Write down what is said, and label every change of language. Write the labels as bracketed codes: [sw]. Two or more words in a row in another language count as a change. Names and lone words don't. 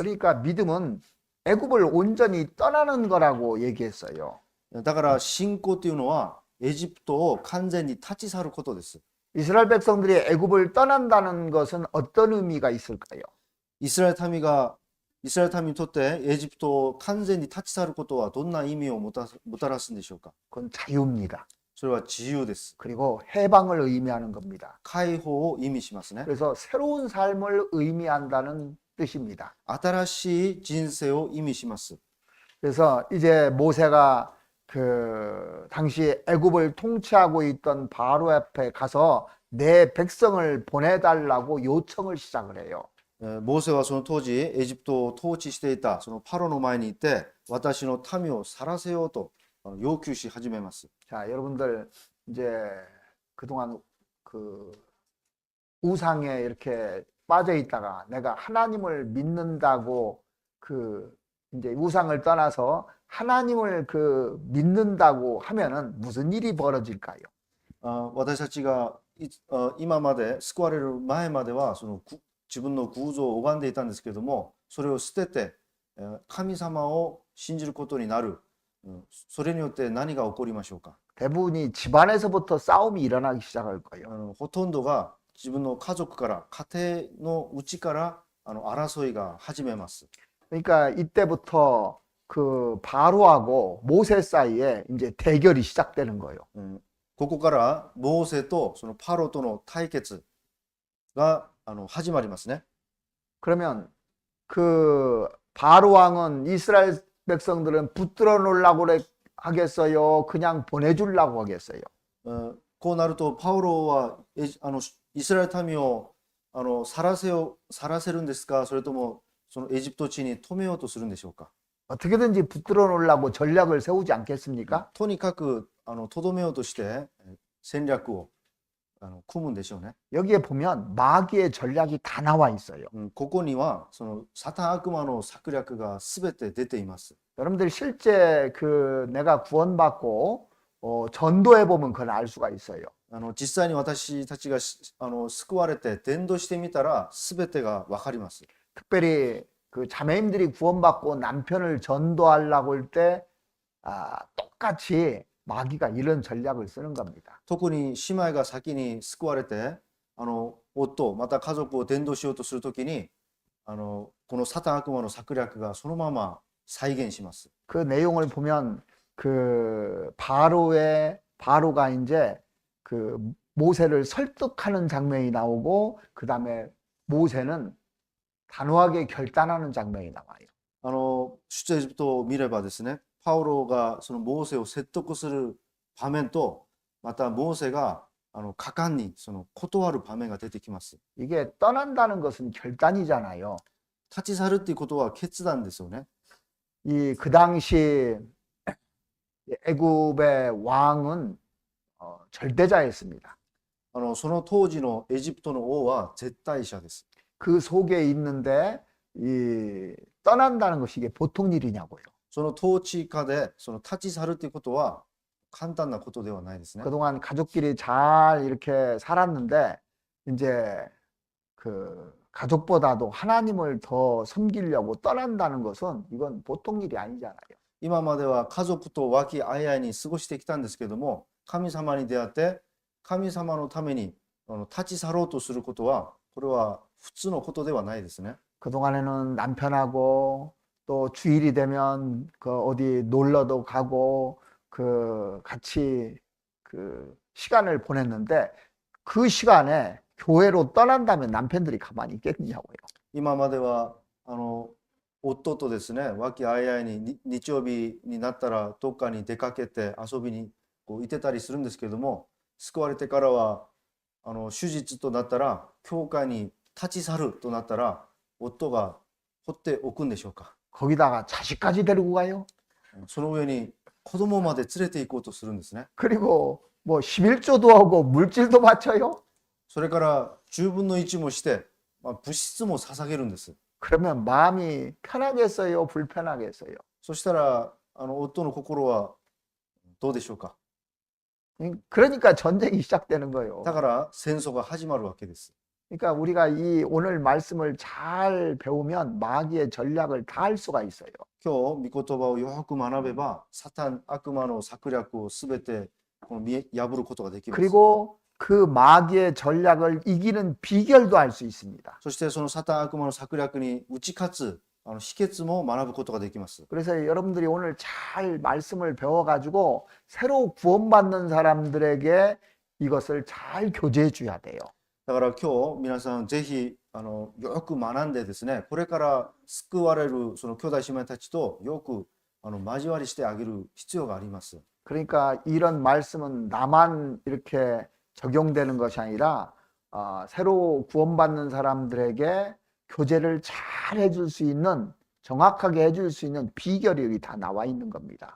[ko] 그러니까 믿음은 애굽을 온전히 떠나는 거라고 얘기했어요. [ja] だから信仰というのはエジプトを完全に立ち去ることです。 [ko] 이스라엘 백성들이 애굽을 떠난다는 것은 어떤 의미가 있을까요? [ja] イスラエル民にとってエジプトを完全に立ち去ることはどんな意味をもたらすんでしょうか。 [ko] 그건 자유입니다. [ja] それは自由です。 [ko] 그리고 해방을 의미하는 겁니다. [ja] 解放を意味しますね。 [ko] 그래서 새로운 삶을 의미한다는 뜻입니다. [ja] 新しい人生を意味します。 [ko] 그래서 이제 모세가 당시 애굽을 통치하고 있던 바로 앞에 가서 내 백성을 보내달라고 요청을 시작을 해요. [ja] モーセはその当時エジプトを統治していたそのパロの前に行って私の民を去らせようと要求し始めます。 [ko] 자, 여러분들 이제 그동안 우상에 이렇게 빠져 있다가 내가 하나님을 믿는다고 이제 우상을 떠나서 하나님을 믿는다고 하면은 무슨 일이 벌어질까요? [ja] 私たちが今まで救われる前まではその自分の偶像を拝んでいたんですけれども、それを捨てて神様を信じることになる。それによって何が起こりましょうか。 [ko] 대부분이 집안에서부터 싸움이 일어나기 시작할 거예요. [ja] ほとんどが自分の家族から家庭の内から争いが始めます。 [ko] 그러니까 이때부터 바로하고 모세 사이에 이제 대결이 시작되는 거예요. [ja] ここからモーセとそのパロとの対決が始まりますね。 [ko] 그러면 바로 왕은 이스라엘 백성들은 붙들어 놓으려고 하겠어요? 그냥 보내주려고 하겠어요? [ja] こうなるとパウロはイスラエル民を去らせるんですか、それともそのエジプト地に止めようとするんでしょうか。 [ko] 어떻게든지 붙들어 놓으려고 전략을 세우지 않겠습니까? [ja] とにかくとどめようとして戦略を組むんでしょうね。 [ko] 여기에 보면 마귀의 전략이 다 나와 있어요. [ja] ここにはそのサタン悪魔の策略がすべて出ています。 [ko] 여러분들 실제 내가 구원받고 전도해 보면 그걸 알 수가 있어요. [ja] 実際に私たちが救われて伝道してみたらすべてがわかります。 [ko] 특별히 자매님들이 구원받고 남편을 전도하려고 할 때 똑같이 마귀가 이런 전략을 쓰는 겁니다. [ja] 特に姉妹が先に救われて夫また家族を伝道しようとするときにこのサタン悪魔の策略がそのまま再現します。 [ko] 그 내용을 보면 바로가 이제 모세를 설득하는 장면이 나오고 그 다음에 모세는 단호하게 결단하는 장면이 나와요. [ja] 出エジプトを見ればですね、パウロがそのモーセを説得する場面と、またモーセが果敢にその断る場面が出てきます。 [ko] 이게 떠난다는 것은 결단이잖아요. [ja] 立ち去るっていうことは決断ですよね。 [ko] 그 당시 애굽의 왕은 절대자였습니다. [ja] その当時のエジプトの王は絶対者です。 [ko] 그 속에 있는데 떠난다는 것이 이게 보통 일이냐고요. [ja] その統治下でその立ち去るということは簡単なことではないですね。 [ko] 그동안 가족끼리 잘 이렇게 살았는데 이제 가족보다도 하나님을 더 섬기려고 떠난다는 것은 이건 보통 일이 아니잖아요. [ja] 今までは家族と和気あいあいに過ごしてきたんですけども、神様に出会って神様のために立ち去ろうとすることはこれは普通のことではないですね。 [ko] 그동안에는 남편하고 또 주일이 되면 어디 놀러도 가고 같이 시간을 보냈는데 그 시간에 교회로 떠난다면 남편들이 가만히 있겠냐고요. [ja] 今までは夫とですね、和気あいあいに日曜日になったらどっかに出かけて遊びに行ってたりするんですけれども、救われてからは手術となったら教会に立ち去るとなったら夫が放っておくんでしょうか。 [ko] 거기다가 자식까지 데리고 가요? [ja] その上に子供まで連れて行こうとするんですね。 [ko] 그리고 뭐 11조도 하고 물질도 바쳐요. [ja] それから10分の1もして、物質も捧げるんです。 [ko] 그러면 마음이 편하겠어요? 불편하겠어요? [ja] そしたら夫の心はどうでしょうか。 [ko] 그러니까 전쟁이 시작되는 거예요. [ja] だから戦争が始まるわけです。 [ko] 그러니까 우리가 이 오늘 말씀을 잘 배우면 마귀의 전략을 다 알 수가 있어요. [ja] 今日御言葉をよく学べば、サタン悪魔の策略をすべて破ることができます。 [ko] 그리고 그 마귀의 전략을 이기는 비결도 알 수 있습니다. [ja] そしてそのサタン悪魔の策略に打ち勝つ秘訣も学ぶことができます。 [ko] 그래서 여러분들이 오늘 잘 말씀을 배워가지고 새로 구원받는 사람들에게 이것을 잘 교제해 줘야 돼요. [ja] だから今日皆さんぜひよく学んでですね、これから救われるその兄弟姉妹たちとよく交わりしてあげる必要があります。 [ko] 그러니까 이런 말씀은 나만 이렇게 적용되는 것이 아니라 새로 구원받는 사람들에게 교제를 잘 해줄 수 있는, 정확하게 해줄 수 있는 비결이 여기 다 나와 있는 겁니다.